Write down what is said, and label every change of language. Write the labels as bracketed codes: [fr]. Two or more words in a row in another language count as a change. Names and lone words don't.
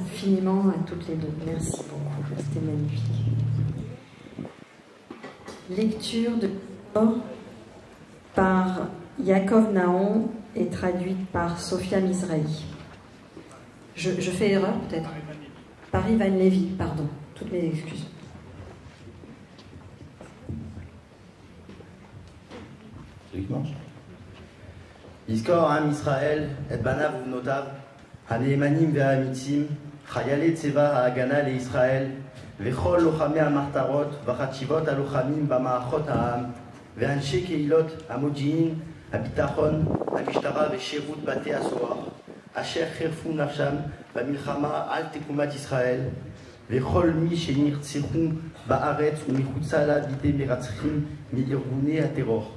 [fr] infiniment à toutes les deux. Merci beaucoup, c'était magnifique. Lecture de par Yaakov Naon et traduite par Sophia Mizrahi. Je fais erreur peut-être. Par Ivan Lévy, pardon. Toutes mes excuses. [he] יזכור עם ישראל את בניו ובנותיו, הנאמנים והאמיצים, חיילי צבא ההגנה לישראל, וכל לוחמי המחתרות וחטיבות הלוחמים במערכות העם, ואנשי קהילות המודיעין, הביטחון, המשטרה ושירות בתי הסוהר, אשר חירפו נפשם במלחמה על תקומת ישראל, וכל מי שנרצחו בארץ ומחוצה לה בידי מרצחים מארגוני הטרור.